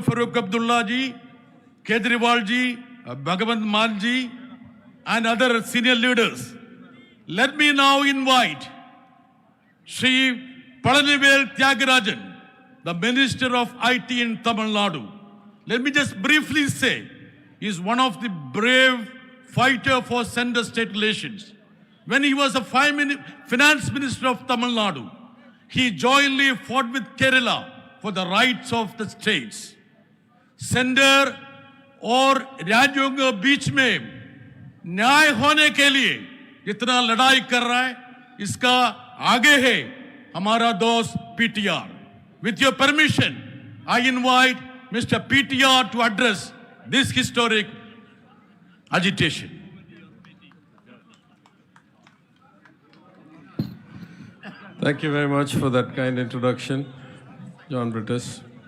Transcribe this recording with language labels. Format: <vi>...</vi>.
<en>Farooq Abdullah ji, Kejriwal ji, Bhagwan Mann ji, and other senior leaders, let me now invite Sri Palanivel Tyagarajan, the Minister of IT in Tamil Nadu. Let me just briefly say, he is one of the brave fighter for center-state relations. When he was a finance minister of Tamil Nadu, he jointly fought with Kerala for the rights of the states.</en> <hi>Center और राज्यों के बीच में न्याय होने के लिए जितना लड़ाई कर रहा है, इसका आगे है हमारा दोस्त PTR.</hi> <en>With your permission, I invite Mr. PTR to address this historic agitation. Thank you very much for that kind introduction, John Brittis.</en>